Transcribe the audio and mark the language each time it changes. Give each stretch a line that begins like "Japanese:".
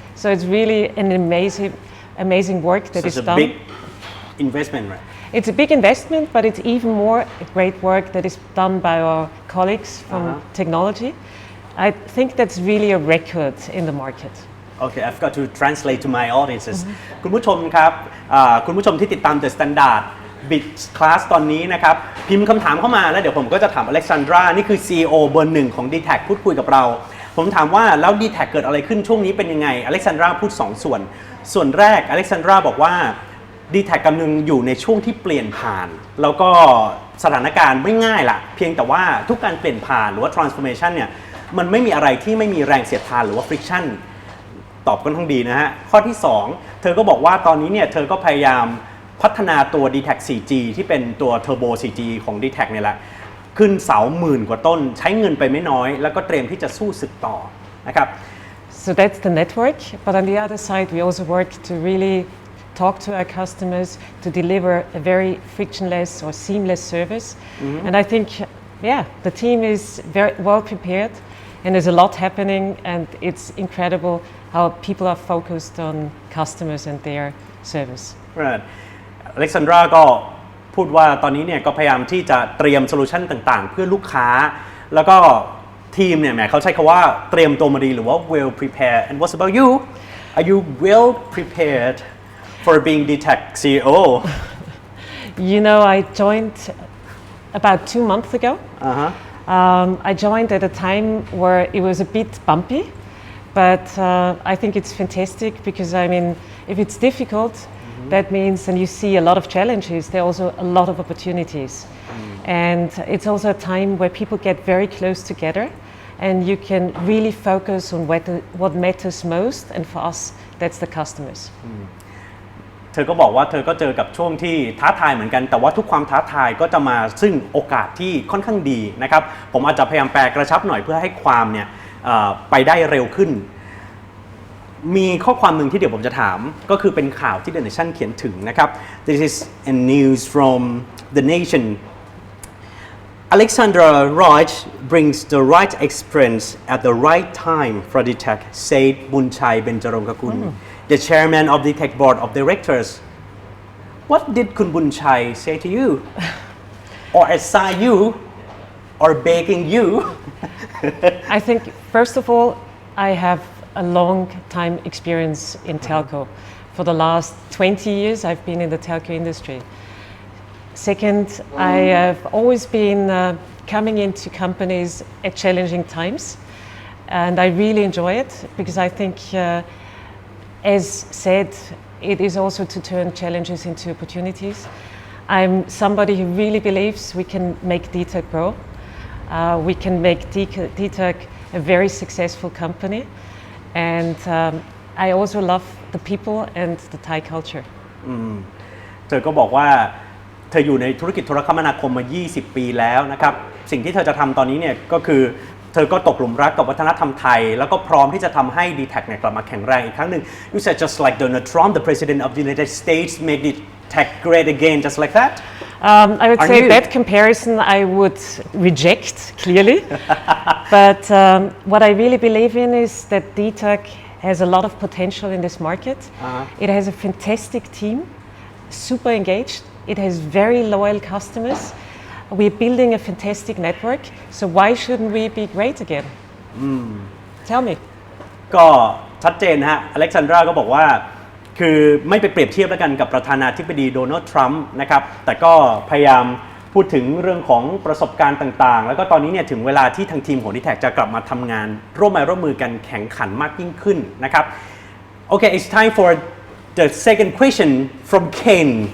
English: So it's really an amazing work that is done. It's a big investment, right? It's a big investment, but it's even more great work that is done by our colleagues from technology. I think that's really a record in the market. Okay, I've got to translate to my audiences.
Thai: คุณผู้ชมครับคุณผู้ชมที่ติดตาม The Standard BizKlass ตอนนี้นะครับพิมพ์คำถามเข้ามาแล้วเดี๋ยวผมก็จะถามอเล็กซานดรานี่คือ CEO เบอร์ 1ของ Dtac พูดคุยกับเราผมถามว่าแล้ว Dtac เกิดอะไรขึ้นช่วงนี้เป็นยังไงอเล็กซานดราพูด2 ส่วนแรกอเล็กซานดราบอกว่า Dtac กำลังอยู่ในช่วงที่เปลี่ยนผ่านแล้วก็สถานการณ์ไม่ง่ายละเพียงแต่ว่าทุกการเปลี่ยนผ่านหรือว่า transformation เนี่ยมันไม่มีอะไรที่ไม่มีแรงเสียดทานหรือว่า friction ตอบกันทั้งดีนะฮะข้อที่2เธอก็บอกว่าตอนนี้เนี่ยเธอก็พยายามพัฒนาตัว Dtac 4G ที่เป็นตัว Turbo 4G ของ Dtac เนี่ยแหละขึ้นเสา10,000 กว่าต้นใช้เงินไปไม่น้อยแล้วก็เตรียมที่จะสู้ศึกต่อนะครับ
English: So that's the network, but on the other side we also work to really talk to our customers to deliver a very frictionless or seamless service. And I think, the team is very well prepared and there's a lot happening, and it's incredible how people are focused on customers and their service. Right.
Thai: Alexandra ก็พูดว่าตอนนี้เนี่ยก็พยายามที่จะเตรียมโซลูชันต่างๆเพื่อลูกค้าแล้วก็ทีมเนี่ยแหมเขาใช้คำว่าเตรียมตัวมาดีหรือว่า
English: well prepared and what's about you are you well prepared for being Dtac CEO You know, I joined about 2 months ago. I joined at a time where it was a bit bumpy, but I think it's fantastic because I mean if it's difficult that means and you see a lot of challenges there are also a lot of opportunities and it's also a time where people get very close together and you can really focus on what matters most and for us that's the customers
Thai: เธอก็บอกว่าเธอก็เจอกับช่วงที่ท้าทายเหมือนกันแต่ว่าทุกความท้าทายก็จะมาซึ่งโอกาสที่ค่อนข้างดีนะครับผมอาจจะพยายามแปลกระชับหน่อยเพื่อให้ความเนี่ยไปได้เร็วขึ้น มีข้อความหนึ่งที่เดี๋ยวผมจะถามก็คือเป็นข่าวที่ The Nation เขียนถึงนะครับ
English: This is a news from The Nation Alexandra Reich brings the right experience at the right time for Dtac said บุญชัยเบญจรงคกุล The chairman of Dtac board of directors What did คุณบุญชัย say to you or assign you or begging you I think first of all I have a long time experience in telco. For the last 20 years I've been in the telco industry. Second, I have always been coming into companies at challenging times and I really enjoy it because I think as said it is also to turn challenges into opportunities. I'm somebody who really believes we can make Dtac grow. We can make Dtac a very successful company and I also love the people and the Thai culture
Thai: เธอก็บอกว่าเธออยู่ในธุรกิจโทรคมนาคมมา20 ปีแล้วนะครับสิ่งที่เธอจะทำตอนนี้เนี่ยก็คือเธอก็ตกหลุมรักกับวัฒนธรรมไทยแล้วก็พร้อมที่จะทำให้ Dtac เนี่ยกลับมาแข็งแรงอีกครั้งหนึ่ง
English: You said just like Donald Trump the president of the United States made Dtac great again just like that I would say that comparison I would reject clearly but what I really believe in is that Dtac has a lot of potential in this market it has a fantastic team super engaged it has very loyal customers we're building a fantastic network so why shouldn't we be great again tell me
Thai: ก็ชัดเจนนะฮะอเล็กซานดราก็บอกว่าคือไม่ไปเปรียบเทียบแล้วกันกับประธานาธิบดีโดนัลด์ทรัมป์นะครับแต่ก็พยายามพูดถึงเรื่องของประสบการณ์ต่างๆแล้วก็ตอนนี้เนี่ยถึงเวลาที่ทางทีมของ Dtac จะกลับมาทำงานร่วมมือกันแข่งขันมากยิ่งขึ้นนะครับ
English: Okay it's time for the second question from Ken